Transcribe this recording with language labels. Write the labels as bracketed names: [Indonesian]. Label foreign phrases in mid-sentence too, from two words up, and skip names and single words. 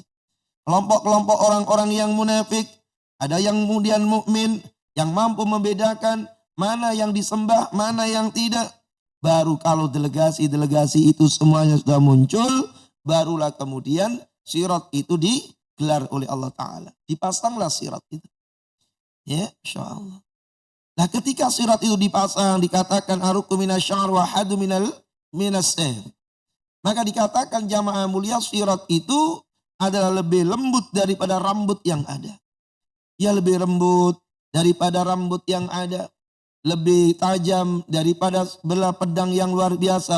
[Indonesian] Kelompok-kelompok orang-orang yang munafik, ada yang kemudian mukmin, yang mampu membedakan mana yang disembah, mana yang tidak. Baru kalau delegasi-delegasi itu semuanya sudah muncul, barulah kemudian sirat itu digelar oleh Allah Ta'ala. Dipasanglah sirat itu. Ya, insyaAllah. Nah ketika sirat itu dipasang, dikatakan [Arabic] أدق من الشعر وأحد من السيف. [Indonesian] Maka dikatakan jamaah mulia, sirat itu adalah lebih lembut daripada rambut yang ada. Ya, lebih lembut daripada rambut yang ada. Lebih tajam daripada belah pedang yang luar biasa.